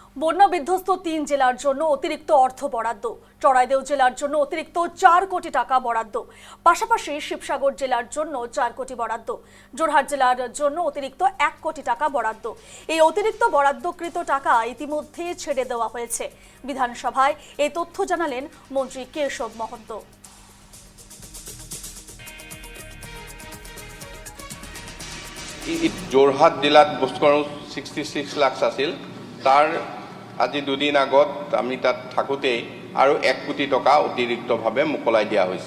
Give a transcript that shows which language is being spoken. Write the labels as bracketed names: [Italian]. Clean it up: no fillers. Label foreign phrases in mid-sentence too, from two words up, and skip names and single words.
[Bangla] বন্যা বিধ্বস্ত ৩ জেলার জন্য অতিরিক্ত অর্থ বরাদ্দ। চড়াইদেউ জেলার জন্য অতিরিক্ত ৪ কোটি টাকা বরাদ্দ। পাশাপাশি শিবসাগর জেলার জন্য ৪ কোটি বরাদ্দ। জোরহাট জেলার জন্য অতিরিক্ত ১ কোটি টাকা বরাদ্দ। এই অতিরিক্ত বরাদ্দকৃত টাকা ইতিমধ্যে ছেড়ে দেওয়া হয়েছে। বিধানসভায় এই তথ্য জানালেন মন্ত্রী কেশব মহন্ত। [Assamese] যোৰহাট জিলাত ভূস্খলন 66 লাখ আছিল। তাৰ আজি দুদিন আগত আমি তাত থাকোঁতেই আৰু 1 কোটি টকা অতিৰিক্তভাৱে মোকলাই দিয়া হৈছে।